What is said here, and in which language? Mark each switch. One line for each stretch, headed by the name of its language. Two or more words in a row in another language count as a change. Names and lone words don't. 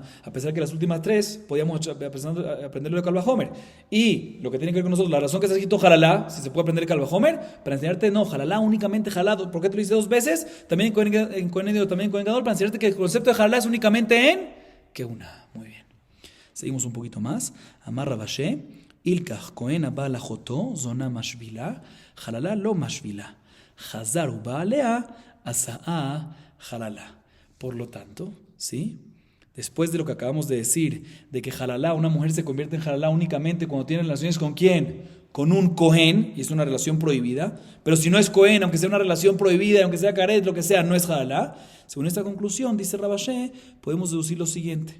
Spanish: A pesar que las últimas tres podíamos aprenderlo de
Hebrew: קל וחומר.
Spanish: Y lo que tiene que ver con nosotros, la razón que está escrito Halalá, si se puede aprender
Hebrew: קל וחומר,
Spanish: para enseñarte, no, Halalá únicamente Halalá. ¿Por qué te lo dice dos veces? También en
Hebrew: כהן הדיוט,
Spanish: también en
Hebrew: כהן גדול,
Spanish: para enseñarte que el concepto de Halalá es únicamente en que una. Muy bien. Seguimos un poquito más.
Aramaic: אמר רבא, הלכך כהן הבא על אחותו, זונה משוויא, חללה לא משוויא, חזר ובא עליה, עשאה חללה.
Spanish: Por lo tanto, ¿sí? Después de lo que acabamos de decir, de que Halalá, una mujer se convierte en Halalá únicamente cuando tiene relaciones con ¿quién? Con un Cohen, y es una relación prohibida. Pero si no es Cohen, aunque sea una relación prohibida, aunque sea Karet, lo que sea, no es Halalá. Según esta conclusión, dice Rabashé, podemos deducir lo siguiente.